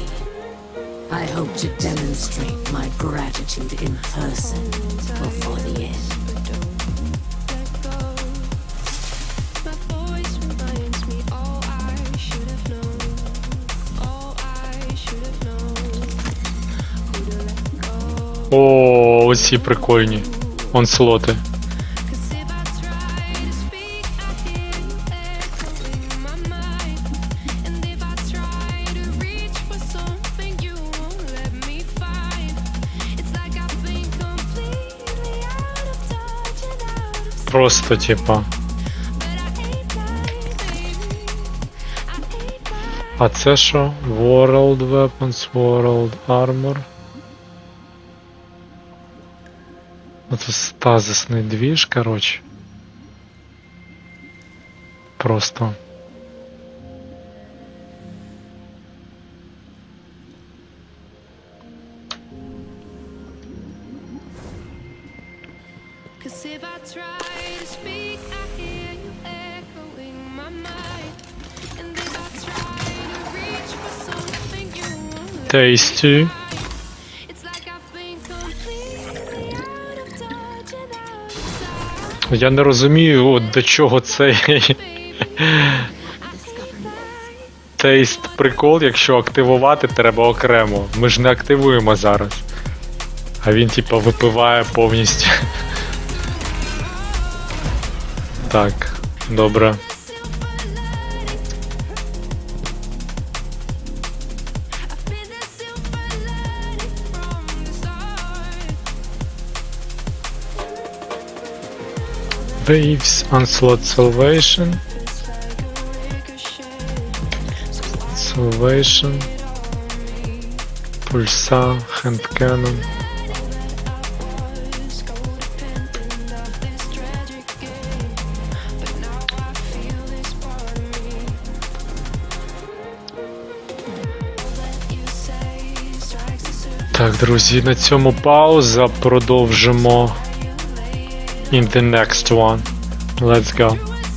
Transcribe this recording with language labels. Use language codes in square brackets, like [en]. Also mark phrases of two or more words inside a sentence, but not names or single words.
[en] I hope to demonstrate my gratitude in person before the end. My voice reminds me all I should have known. All I should have known. Who to let go. [uk] О, оці прикольні. Онслоти. [en] 'Cause if I try to speak, I hear you echoing in my mind. And if I try to reach for something you won't let me find. It's like I've been completely out of touch and out of sight. [uk] Просто, типа. [en] But I ain't lying, baby. I ain't lying. [uk] А це що? [en] World Weapons, World Armor. [uk] Це стазисний двіж, коротше. Просто. [en] Cause if I try to speak, I hear you echoing my mind. And if I try to reach for something you won't let Tasty. It's like I've been completely out of touch and out of sight. [uk] Я не розумію, от до чого цей тейст прикол, якщо активувати треба окремо. Ми ж не активуємо зараз. А він типа випиває повністю. Так, добре. [en] I've been the silver lining from the start. Waves, Onslaught, Salvation. It's like a ricochet. Salvation. Pulsa, Hand Cannon. Was codependent of this tragic game. But now I feel this part of me. All that you say strikes a certain [uk] Так, друзі, на цьому пауза. [en] Продовжимо in the next one. Let's go.